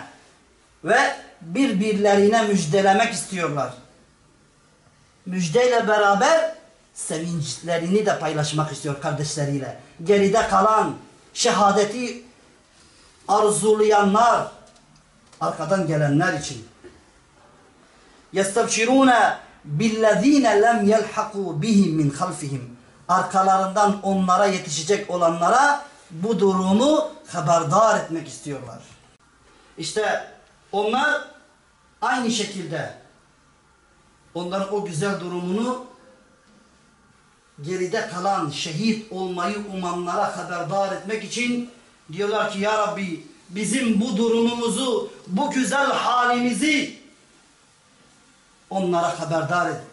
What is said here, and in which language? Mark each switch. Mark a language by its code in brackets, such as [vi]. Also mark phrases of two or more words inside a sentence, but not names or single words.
[tr] Ve birbirlerine müjdelemek istiyorlar. Müjdeyle beraber sevinçlerini de paylaşmak istiyor kardeşleriyle. Geride kalan şehadeti arzulayanlar, arkadan gelenler için. [ar] يَسْتَبْشِرُونَ بِالَّذ۪ينَ لَمْ يَلْحَقُوا بِهِمْ مِنْ خَلْفِهِمْ. [tr] Arkalarından onlara yetişecek olanlara bu durumu haberdar etmek istiyorlar. İşte onlar aynı şekilde onların o güzel durumunu geride kalan şehit olmayı umanlara haberdar etmek için diyorlar ki ya Rabbi bizim bu durumumuzu, bu güzel halimizi onlara haberdar et.